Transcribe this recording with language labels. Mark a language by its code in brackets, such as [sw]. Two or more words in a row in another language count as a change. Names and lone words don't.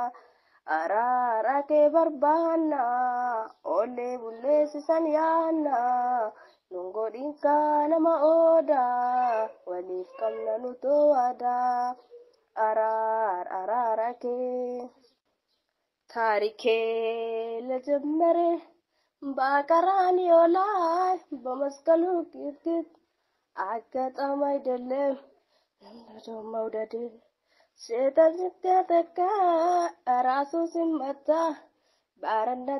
[om] Araara kee barbaanna oolee bulee sisan yaadna. Nun godhinkaa nama ooda waliif qabna nu to'ada. Araara kee [am] ታሪኬ ለጀመረ በቀራንዮ ላይ በመስቀሉ ቂጥቂጥ አጋጣሚ አይደለም እንደው መውደድ ሰይጣን ሲያጠቃ ራሱ ሲመታ ባርነቴ